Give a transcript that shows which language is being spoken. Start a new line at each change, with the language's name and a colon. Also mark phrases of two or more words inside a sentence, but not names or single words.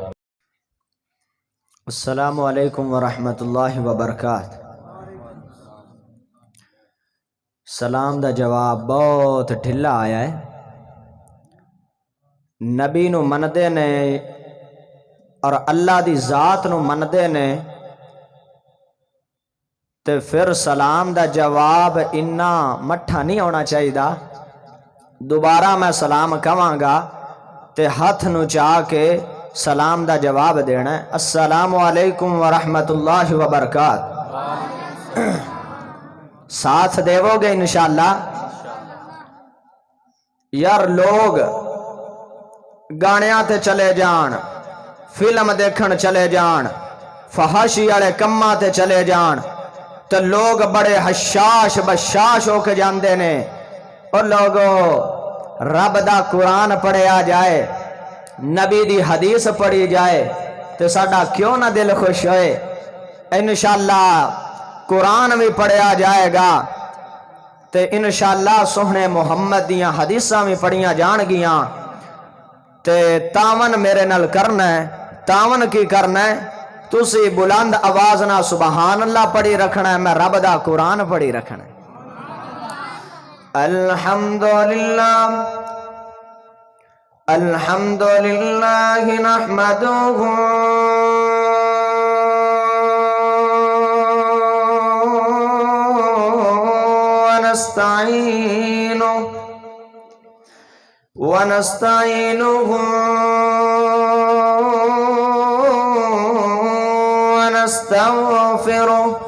Arabic: السلام علیکم ورحمۃ اللہ وبرکاتہ۔
Punjabi: سلام دا جواب بہت ڈھلا آیا ہے۔ نبی نو مندے نے اور اللہ دی ذات نو مندے نے تے پھر سلام دا جواب اتنا مٹھا نہیں ہونا چاہیے۔ دوبارہ میں سلام کہاں گا تے ہاتھ نو چاہ کے سلام دا جواب دینا ہے۔
Arabic: السلام علیکم ورحمۃ اللہ وبرکاتہ۔
Punjabi: ساتھ دیو گے انشاءاللہ؟ یار لوگ گانیاں تے چلے جان، فلم دیکھن چلے جان، فحاشی والے کماں تے چلے جان، تو لوگ بڑے حشاش بشاش ہو کے جاندے نے۔ اور لوگوں رب دا قرآن پڑھیا جائے، نبی دی حدیث پڑھی جائے تو ساڈا کیوں نہ دل خوش ہوئے۔ انشاءاللہ قرآن بھی پڑھیا جائے گا تو انشاءاللہ سوہنے محمد دیاں حدیثاں بھی پڑھیاں جان گیاں۔ تے تاون میرے نال کرنا ہے۔ تاون کی کرنا ہے؟ تسی بلند آواز نہ
Arabic: سبحان اللہ
Punjabi: پڑھی رکھنا ہے، میں رب دا قرآن پڑھی رکھنا ہے۔
Arabic: الحمدللہ الحمدللہ نحمدہ ونستعینہ ونستغفرہ